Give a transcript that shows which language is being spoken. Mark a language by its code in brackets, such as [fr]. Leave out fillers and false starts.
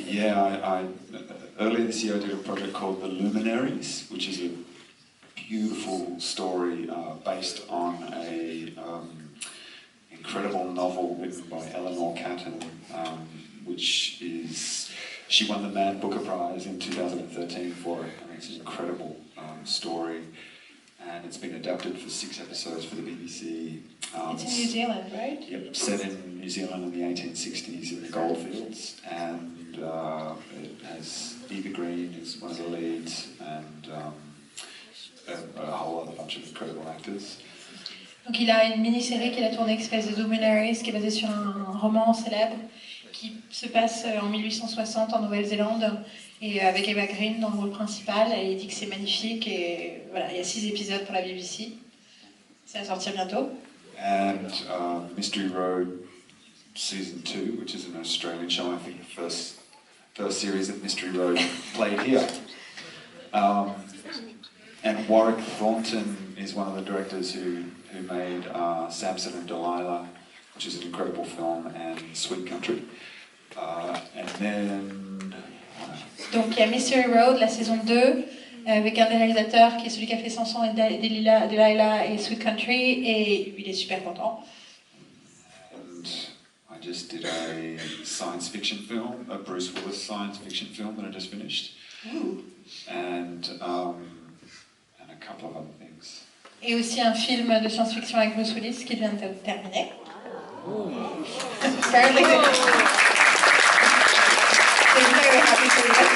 [en] Yeah, I earlier this year I did a project called The Luminaries, which is a beautiful story based on a incredible novel written by Eleanor Catton, which is, she won the Man Booker Prize in 2013 for it. I mean, it's an incredible story, and it's been adapted for 6 episodes for the BBC. It's in New Zealand, right? Yep, set in New Zealand in the 1860s in the goldfields, and it has Eva Green as one of the leads, and a whole other bunch of incredible actors. [fr] Donc il a une mini-série qu'il a tournée qui s'appelle The Luminaries, qui est basée sur un roman célèbre qui se passe en 1860 en Nouvelle-Zélande, et avec Eva Green dans le rôle principal. Et il dit que c'est magnifique, et voilà, il y a 6 épisodes pour la BBC. Ça va sortir bientôt. [en] And Mystery Road Season 2, which is an Australian show, I think the first series of Mystery Road played here. And Warwick Thornton is one of the directors who made Samson and Delilah, which is an incredible film, and Sweet Country. And then... [fr] Donc il y a Mystery Road, la saison 2, avec un des réalisateurs qui est celui qui a fait Samson et Delilah et Sweet Country, et il est super content. [en] And I just did a science fiction film, a Bruce Willis science fiction film that I just finished. Ooh. And a couple of other things. [fr] Et aussi un film de science-fiction avec Bruce Willis qui vient de terminer. [en] Apparently, they're very happy for you.